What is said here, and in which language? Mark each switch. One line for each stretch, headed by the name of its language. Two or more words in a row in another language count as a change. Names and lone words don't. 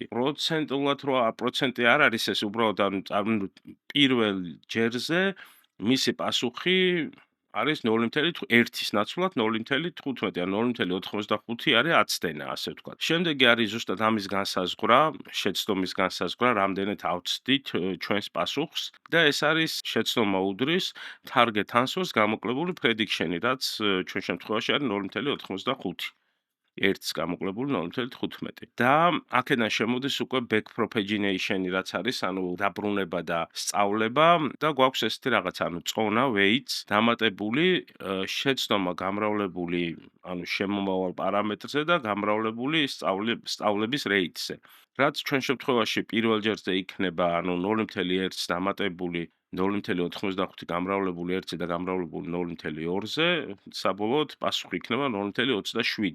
Georgian: პროცენტულად რო პროცენტი არ არის ეს, უბრალოდ ანუ პირველ ჯერზე მისი პასუხი არის 0.1-ის ნაცვლად 0.15, ანუ 0.85 არის აცდენა, ასე ვთქვათ. შემდეგი არის ზუსტად ამის განსაზღვრა, შეცდომის განსაზღვრა, რამდენად ავწდით ჩვენს პასუხს და ეს არის შეცდომა უდრის
English: target answer-ს
Georgian: გამოკლებული prediction-ი, რაც ჩვენ შემთხვევაში არის 0.85. 1-ს გამოკლებული 0.15. და აქედან შემოდის უკვე
English: back propagation-ი,
Georgian: რაც არის, ანუ დაბრუნება და სწავლება და გვაქვს ესეთი რაღაცა, ანუ წონა, weights, დამატებული შეცდომა გამრავლებული, ანუ შემომავალ პარამეტრზე და გამრავლებული სწავლების rate-ზე. რაც ჩვენ შემთხვევაში პირველ ჯერზე იქნება, ანუ 0.1-ს დამატებული 0.85 გამრავლებული 1-ზე და გამრავლებული 0.2-ზე, საბოლოოდ პასუხი იქნება 0.27.